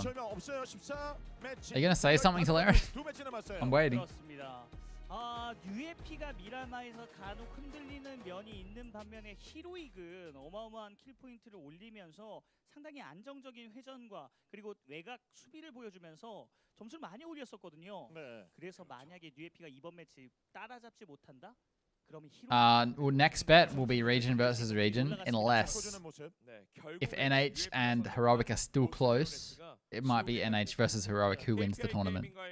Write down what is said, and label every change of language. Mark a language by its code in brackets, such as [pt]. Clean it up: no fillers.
[en] Are you gonna say something to Larry? I'm waiting. [ko] UFP가 미라마에서 간혹 흔들리는 면이 있는 반면에 히로익은 어마어마한 킬 포인트를 올리면서 상당히 안정적인 회전과 그리고 외곽 수비를 보여주면서 점수를 많이 올렸었거든요. 그래서 만약에 UFP가 이번 매치 따라잡지 못한다? [en] Well, next bet will be region versus region, unless if NH and Heroic are still close, it might be NH versus Heroic who wins the tournament.